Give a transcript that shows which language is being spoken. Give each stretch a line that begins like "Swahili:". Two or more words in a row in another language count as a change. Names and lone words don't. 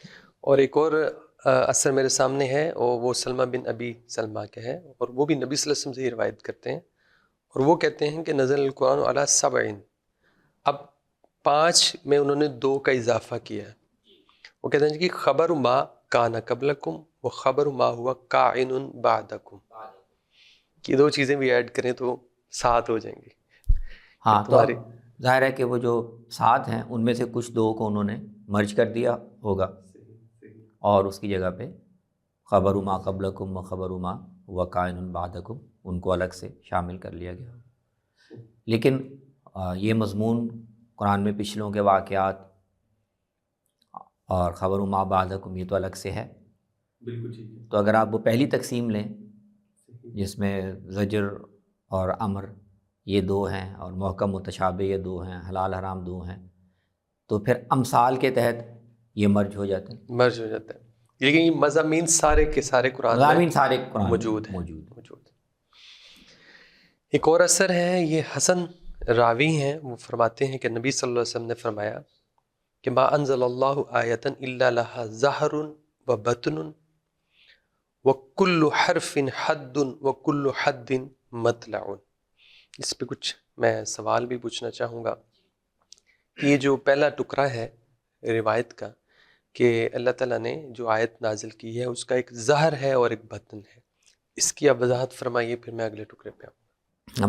Urdu: اور ایک اور اثر میرے سامنے ہے، اور وہ سلمہ بن ابی سلمہ کا ہے، اور وہ بھی نبی
Arabic: صلی اللہ علیہ وسلم
Urdu: سے ہی روایت کرتے ہیں، اور وہ کہتے ہیں کہ
Arabic: نزل القرآن علی 7،
Urdu: اب 5 میں انہوں نے 2 کا اضافہ کیا ہے۔ وہ کہتے ہیں کہ
Arabic: خبر ما کان قبلکم و خبر ما ہوا کائن بعدکم،
Urdu: کہ 2 چیزیں بھی ایڈ کریں تو 7 ہو جائیں گی۔ ہاں، تو ظاہر ہے کہ وہ جو 7 ہیں ان میں سے کچھ 2 کو انہوں نے مرج کر دیا ہوگا، اور اس کی جگہ پہ
Arabic: خبر ما قبلکم و خبر ما ہوا کائن بعدکم
Urdu: ان کو الگ سے شامل کر لیا گیا۔ لیکن یہ مضمون قرآن میں پچھلوں کے واقعات اور
Arabic: خبر ما بعدکم
Urdu: یہ تو الگ سے ہے۔ بالکل ٹھیک ہے۔ تو اگر آپ وہ پہلی تقسیم لیں جس میں زجر اور امر یہ 2 ہیں اور محکم متشابہ یہ 2 ہیں، حلال حرام 2 ہیں، تو پھر امثال کے تحت یہ مرج ہو جاتے ہیں، مرج ہو جاتا ہے۔ لیکن یہ مضامین سارے کے سارے قرآن میں موجود ہیں۔ ایک اور اثر ہے، یہ حسن راوی ہیں، وہ فرماتے ہیں کہ نبی
Arabic: صلی اللہ علیہ وسلم
Urdu: نے فرمایا کہ
Arabic: ما انزل اللہ آیۃ الا لها ظہر و بطن وکل حرف حد وکل حد مطلع۔
Urdu: اس پہ کچھ میں سوال بھی پوچھنا چاہوں گا کہ یہ جو پہلا ٹکڑا ہے روایت کا کہ اللہ تعالیٰ نے جو آیت نازل کی ہے اس کا ایک ظہر ہے اور ایک بطن ہے، اس کی آپ وضاحت فرمائیے، پھر میں اگلے ٹکڑے پہ آؤں۔